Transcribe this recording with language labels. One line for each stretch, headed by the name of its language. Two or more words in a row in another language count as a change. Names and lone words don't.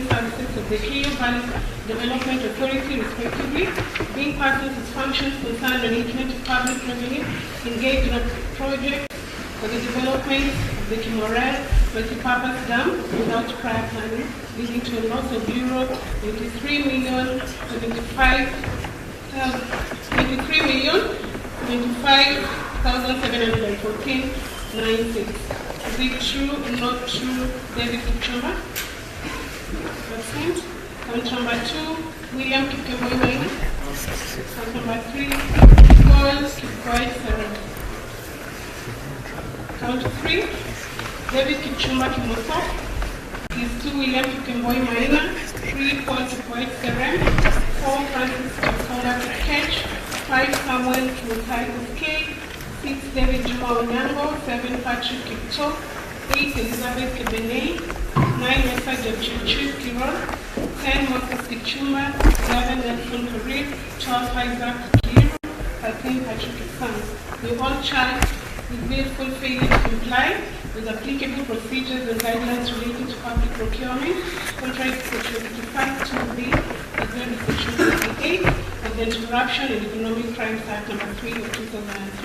English: services of the Rio Valley Development Authority, respectively, being persons whose functions concern management of public revenue, engaged in a project for the development of the Kimorel multipurpose dam without prior planning, leading to a loss of euro 23,075,714.96. Is it true or not true, David Kichumba? Absent. Count number 2, William Kikemboi Maina. Count number 3, Paul Kikoet Serem. Count 3, David Kichumba Kimoko. Is 2, William Kikemboi Maina. 3, Paul Kikoet Serem. 4, Francis Chekonga Kipkech. 5, Samuel Kimutai Kipkei. 6, David Juma Onyango. 7, Patrick Kipto. 8 Elizabeth Kebenei, 9 Esther Jepchirchir Kirol, 10 Moses Kichuma, 11 Nelson Karir, 12 Isaac Kiru, 13 Patrick Isam. We all charged with willful failure to comply with applicable procedures and guidelines relating to public procurement, contrary to Section 55(2)(b), as well as Section 58 of the Anti-Corruption and Economic Crimes Act No. 3 of 2003.